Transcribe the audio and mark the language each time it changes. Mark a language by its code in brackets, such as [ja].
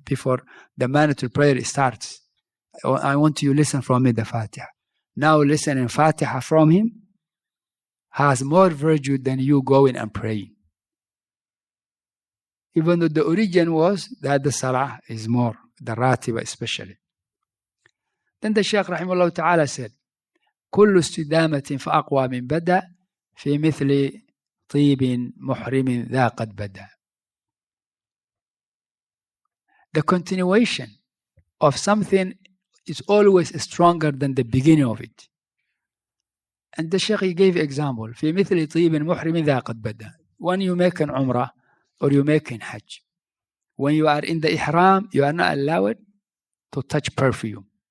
[en] Before the mandatory prayer starts, I want you to listen from me the Fatiha. Now listening Fatiha from him has more virtue than you going and praying. Even though the origin was that the salah is more, the ratiba especially. Then the Shaykh rahimahullah ta'ala said, [ar] كل استدامة فأقوى من بدأ في مثل طيب محرم ذا قد بدأ. [en] The continuation of something is always stronger than the beginning of it. And the Shaykh gave example. [ar] في مثل طيب محرم ذا قد بدأ. [en] When you make an umrah or you make an hajj, when you are in the ihram, you are not allowed to touch perfume.